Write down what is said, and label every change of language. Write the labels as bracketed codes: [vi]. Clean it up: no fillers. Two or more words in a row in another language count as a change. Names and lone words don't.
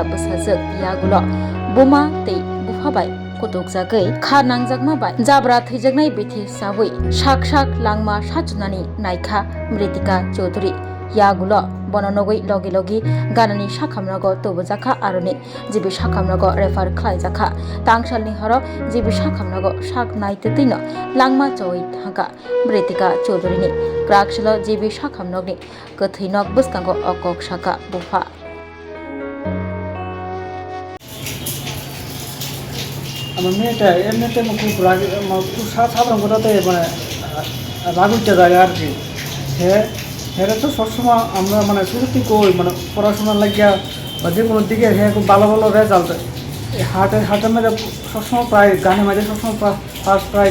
[trp] bsajak yagulo buma tei bufa bai kutuk jagai kha nangjak bai jabra thaijaknai bethi sawi sak langma sajunani naikha Mritika Chaudhary yagulo bononogoi logi ganani sakhamnago tobojaka aroni jibi sakhamnago refer khlaijakha tangsalni horo jibi sakhamnago sak naititino langma choi thanga Mritika Chaudhary ni kraksilo jibi sakhamnogni kathainog bwskango okok saka bufa [bn] আমার মেয়েটা এমনিতে খুব রাগ খুব সাধারণ কথাতে মানে রাগুচ্ছা জায়গা আর কি হ্যাঁ তো সবসময় আমরা মানে শুরুতেই কই মানে পড়াশোনার লাগিয়া বা যে কোনো দিকে হ্যাঁ খুব ভালো রেজাল্ট হাটের মধ্যে সবসময় প্রায় গানের মাঝে সবসময় [en] first prize